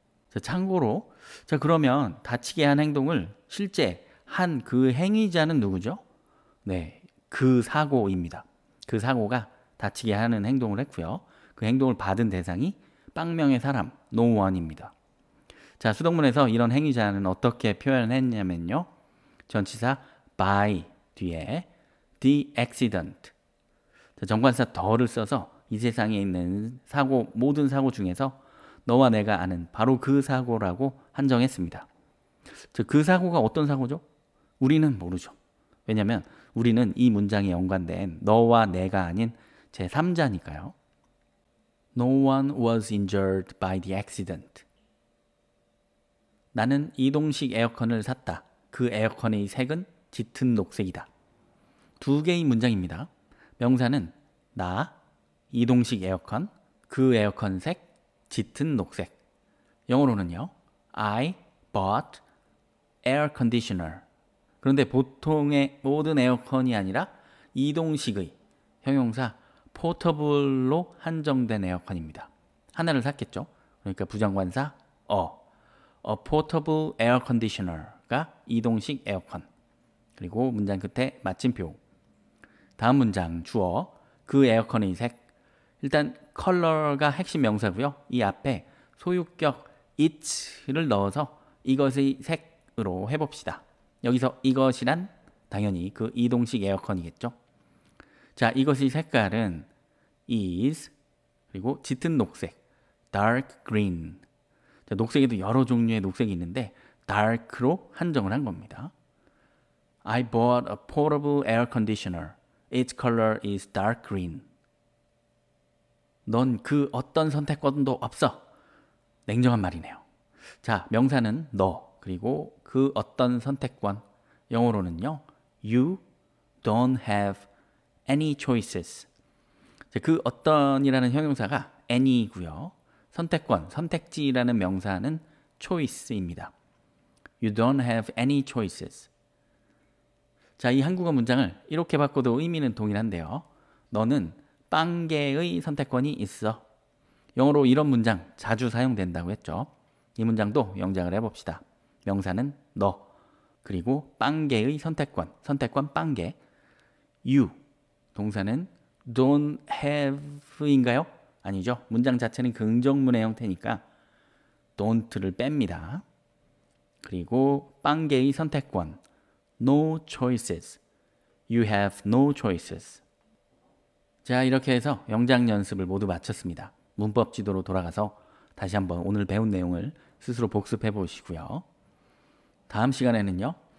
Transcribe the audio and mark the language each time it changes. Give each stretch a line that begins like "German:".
Korean: 자, 참고로 자, 그러면 다치게 한 행동을 실제 한 그 행위자는 누구죠? 네, 그 사고입니다. 그 사고가 다치게 하는 행동을 했고요. 그 행동을 받은 대상이 빵명의 사람, no one입니다. 자, 수동문에서 이런 행위자는 어떻게 표현했냐면요. 전치사 by 뒤에
English: the accident.
Korean: 자, 정관사 더를 써서 이 세상에 있는 사고, 모든 사고 중에서 너와 내가 아는 바로 그 사고라고 한정했습니다. 즉, 그 사고가 어떤 사고죠? 우리는 모르죠. 왜냐하면 우리는 이 문장에 연관된 너와 내가 아닌 제3자니까요.
English: No one was injured by the accident.
Korean: 나는 이동식 에어컨을 샀다. 그 에어컨의 색은 짙은 녹색이다. 두 개의 문장입니다. 명사는 나, 이동식 에어컨, 그 에어컨 색, 짙은 녹색. 영어로는요.
English: I bought air conditioner.
Korean: 그런데 보통의 모든 에어컨이 아니라 이동식의 형용사 portable로 한정된 에어컨입니다. 하나를 샀겠죠. 그러니까 부정관사
English: a portable air conditioner
Korean: 가 이동식 에어컨. 그리고 문장 끝에 마침표. 다음 문장 주어 그 에어컨의 색. 일단 컬러가 핵심 명사고요. 이 앞에 소유격 it를 넣어서 이것의 색으로 해봅시다. 여기서 이것이란 당연히 그 이동식 에어컨이겠죠. 자, 이것의 색깔은 is 그리고 짙은 녹색
English: dark green.
Korean: 자, 녹색에도 여러 종류의 녹색이 있는데 dark로 한정을 한 겁니다.
English: I bought a portable air conditioner. Its color is dark green.
Korean: 넌 그 어떤 선택권도 없어. 냉정한 말이네요. 자, 명사는 너 그리고 그 어떤 선택권. 영어로는요.
English: You don't have any choices.
Korean: 자, 그 어떤이라는 형용사가 any고요. 선택권, 선택지라는 명사는 choice입니다.
English: You don't have any choices.
Korean: 자, 이 한국어 문장을 이렇게 바꿔도 의미는 동일한데요. 너는 빵개의 선택권이 있어. 영어로 이런 문장 자주 사용된다고 했죠. 이 문장도 영작을 해봅시다. 명사는 너, 그리고 빵개의 선택권, 선택권 빵개.
English: You,
Korean: 동사는 don't have인가요? 아니죠. 문장 자체는 긍정문의 형태니까 don't를 뺍니다. 그리고 빵개의 선택권,
English: no choices. You have no choices.
Korean: 자, 이렇게 해서 영작 연습을 모두 마쳤습니다. 문법 지도로 돌아가서 다시 한번 오늘 배운 내용을 스스로 복습해 보시고요. 다음 시간에는요.